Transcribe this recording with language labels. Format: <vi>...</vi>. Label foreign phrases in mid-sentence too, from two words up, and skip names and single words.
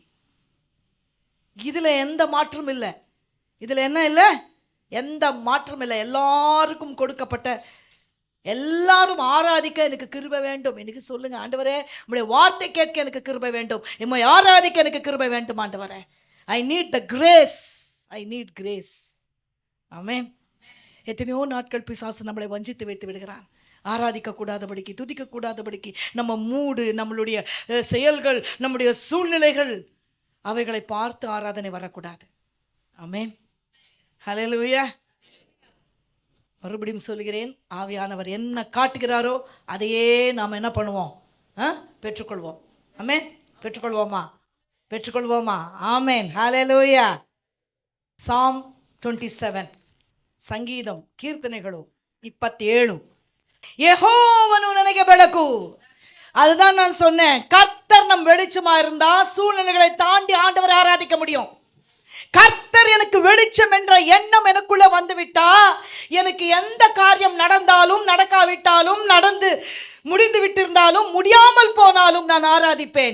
<ta>இதுல எந்த மாற்றம் இல்லை. இதுல என்ன இல்லை? எந்த மாற்றம் இல்லை. எல்லாருக்கும் கொடுக்கப்பட்ட, எல்லாரும் ஆராதிக்க எனக்கு கிருபை வேண்டும். எனக்கு சொல்லுங்க ஆண்டவரே, உம்முடைய வார்த்தை கேட்க எனக்கு கிருபை வேண்டும். உம்மை ஆராதிக்க எனக்கு கிருபை வேண்டும் ஆண்டவரே.</ta> <en>I need the grace. I need grace.</en> <ta>ஆமென். எத்தனையோ நாட்கள் பிசாசு நம்மளை வஞ்சித்து வைத்து விடுகிறான். ஆராதிக்க கூடாதபடிக்கு, துதிக்க கூடாதபடிக்கு, நம்ம மூடு, நம்மளுடைய செயல்கள், நம்முடைய சூழ்நிலைகள், அவைகளை பார்த்து ஆராதனை வரக்கூடாது. ஆமென். ஹல்லேலூயா. மறுபடியும் சொல்கிறேன், ஆவியானவர் என்ன காட்டுகிறாரோ அதையே நாம் என்ன பண்ணுவோம்? பெற்றுக்கொள்வோம். ஆமென். பெற்றுக்கொள்வோமா? பெற்றுக்கொள்வோமா? ஆமென். ஹல்லேலூயா. Psalm 27,</ta> <kn>ಸಂಗೀತಂ, ಕೀರ್ತನೆಗಳು 27. ಯೆಹೋವನು ನನಗೆ ಬೆಳಕು.</kn> <ta>அதுதான் நான் சொன்னேன். கர்த்தர் நம் வெளிச்சமா இருந்தா சூழ்நிலைகளை தாண்டி ஆண்டவரை ஆராதிக்க முடியும். கர்த்தர் எனக்கு வெளிச்சம் என்ற எண்ணம் எனக்குள்ள வந்துவிட்டா, எனக்கு எந்த காரியம் நடந்தாலும் நடக்காவிட்டாலும், நடந்து முடிந்து விட்டிருந்தாலும் முடியாமல் போனாலும் நான் ஆராதிப்பேன்.</ta>